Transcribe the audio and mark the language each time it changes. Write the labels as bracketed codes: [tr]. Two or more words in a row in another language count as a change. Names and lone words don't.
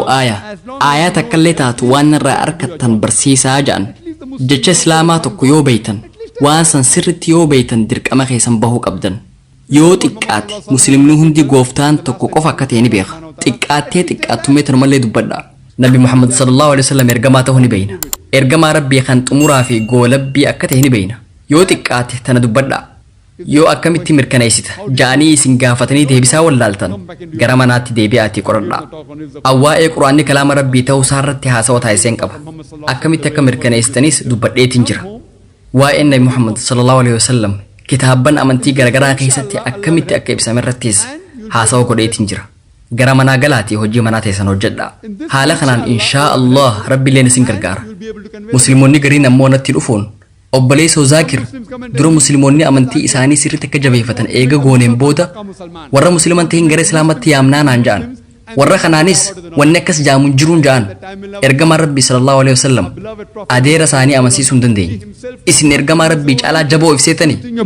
[om] aayaa takkallee taatu waan irraa arkattan barsiisaa ja'an jecha islaamaa tokko yoo beeytan waan san sirritti yoo beeytan dirqama keessan bahuu qabdan yoo xiqqaate muslimni hundi gooftaan tokko qofa akka ta'e ni beeka xiqqaattee xiqqaattumee tanumallee dubbadha Nabi Muhammad [ar] صلى الله عليه [om] wasallam ergamaa ta'uu ni beeyna ergamaa Rabbii kan xumuraa fi goolabbii akka ta'e ni beeyna yoo xiqqaate tana dubbadha yoo akkamitti mirkaneessita ja'anii isin gaafatanii deebisaa wallaaltan gara manaatti deebi'aatii qoradhaa awwaa'ee quraanni kalaama Rabbii ta'uu isaarratti haasawa taasiseen qaba akkamitti akka mirkaneessitanis dubbadheetiin jira waa'een Nabi Muhammad [ar] صلى الله عليه وسلم [om] kitaabban amantii garagaraa keessatti akkamitti akka ibsame irrattis haasawa godheetiin jira gara manaa galaatii hojii manaa teessan hojjedhaa haala kanaan [ar] إن شاء الله [om] Rabbiilleen isin gargaara musliimoonni gariin ammoo natti dhufuun obboleessoo Zaakir dura musliimoonni amantii isaanii sirriitti akka jabeeffatan eega gooneen booda warra musliman tahin gara islaamatti yaamnaa naan ja'an warra kanaanis wanni akkas jaamuun jiruun ja'an ergamaan Rabbii [ar] صلى الله عليه وسلم [om] adeera isaanii amansiisuu hin dandeenye isin ergamaa Rabbii caalaa jaboo ibseetanii